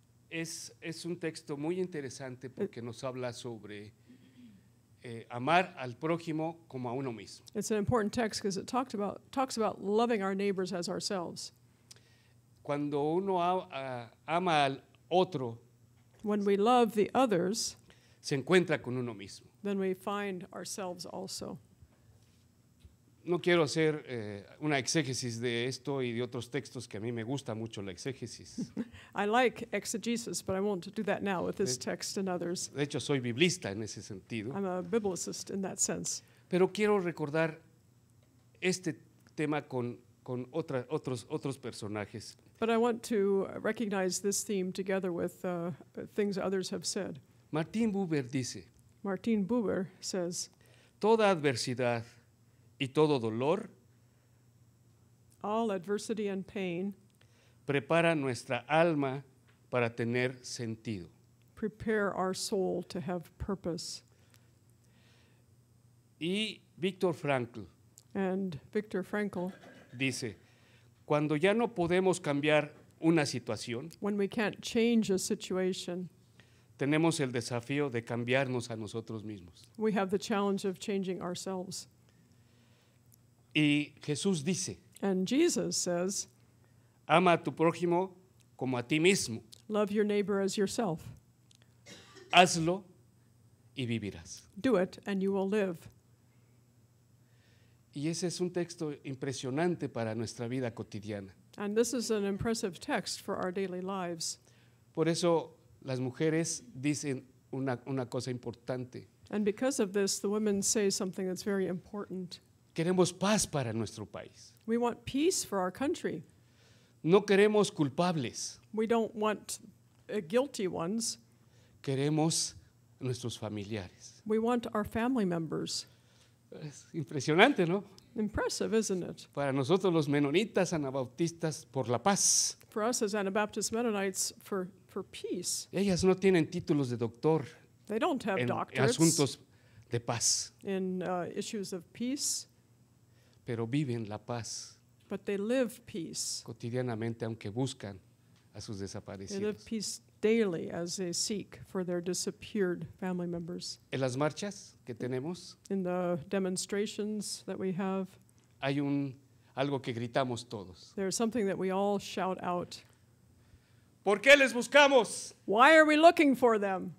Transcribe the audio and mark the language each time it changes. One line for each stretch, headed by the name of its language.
Spanish: es un texto muy interesante porque nos habla sobre amar al prójimo como a uno mismo.
English: It's an important text because it talks about loving our neighbors as ourselves.
Spanish: Cuando uno ama al otro,
English: When we love the others,
Spanish: se encuentra con uno mismo.
English: then we find ourselves also.
Spanish: No quiero hacer una exégesis de esto y de otros textos que a mí me gusta mucho la exégesis.
English: I like exegesis, but I won't do that now with this text and others.
Spanish: De hecho, soy biblista en ese sentido.
English: I'm a biblicist in that sense.
Spanish: Pero quiero recordar este tema con otros personajes.
English: But I want to recognize this theme together with things others have said.
Spanish: Martin Buber dice,
English: Martin Buber says,
Spanish: toda adversidad y todo dolor
English: all adversity and pain
Spanish: prepara nuestra alma para tener sentido.
English: prepare our soul to have purpose.
Spanish: Y Viktor Frankl
English: And Viktor Frankl,
Spanish: dice, cuando ya no podemos cambiar una situación,
English: when we can't change a situation,
Spanish: tenemos el desafío de cambiarnos a nosotros mismos.
English: we have the challenge of changing ourselves.
Spanish: Y Jesús dice,
English: And Jesus says,
Spanish: ama a tu prójimo como a ti mismo.
English: love your neighbor as yourself.
Spanish: Hazlo y vivirás.
English: Do it and you will live.
Spanish: Y ese es un texto impresionante para nuestra vida cotidiana.
English: And this is an impressive text for our daily lives.
Spanish: Por eso las mujeres dicen una cosa importante.
English: And because of this, the women say something that's very important.
Spanish: Queremos paz para nuestro país.
English: We want peace for our country.
Spanish: No queremos culpables.
English: We don't want guilty ones.
Spanish: Queremos nuestros familiares.
English: We want our family members.
Spanish: Es impresionante, ¿no?
English: Impressive, isn't it?
Spanish: Para nosotros los menonitas, anabautistas, por la paz.
English: For us as Anabaptist Mennonites, for peace.
Spanish: Ellas no tienen títulos de doctor
English: They don't have
Spanish: en
English: doctorates
Spanish: asuntos de paz,
English: in issues of peace,
Spanish: pero viven la paz
English: but they live peace.
Spanish: cotidianamente, aunque buscan a sus
English: They live
Spanish: desaparecidos.
English: peace daily as they seek for their disappeared family members.
Spanish: En las marchas que tenemos
English: In the demonstrations that we have,
Spanish: hay algo que gritamos todos.
English: there's something that we all shout out.
Spanish: ¿Por qué les buscamos? Why are we looking for them?